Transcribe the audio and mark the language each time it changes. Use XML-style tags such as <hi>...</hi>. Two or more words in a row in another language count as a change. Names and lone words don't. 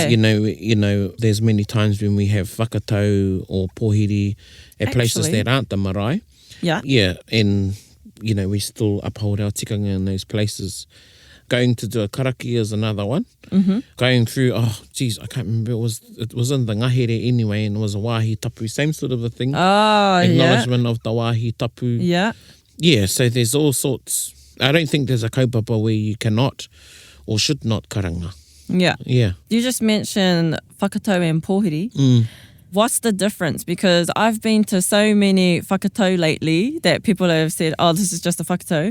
<en>Because, you know, there's many times when we have whakatau or pohiri at places that aren't the marae. Yeah. Yeah, and, you know, we still uphold our tikanga in those places. Going to do a karakia is another one. Going through, I can't remember, it was in the Ngāi Areare anyway, and it was a</en> <mi>wāhi tapu,</mi> <en>same sort of a thing. Acknowledgement of the</en> <mi>wāhi tapu.</mi> <en>Yeah. Yeah, so there's all sorts. I don't think there's a kaupapa where you cannot or should not karanga. Yeah. Yeah. You just mentioned whakatau and pohiri. What's the difference? Because I've been to so many whakatau lately that people have said, oh, this is just a whakatau.</en>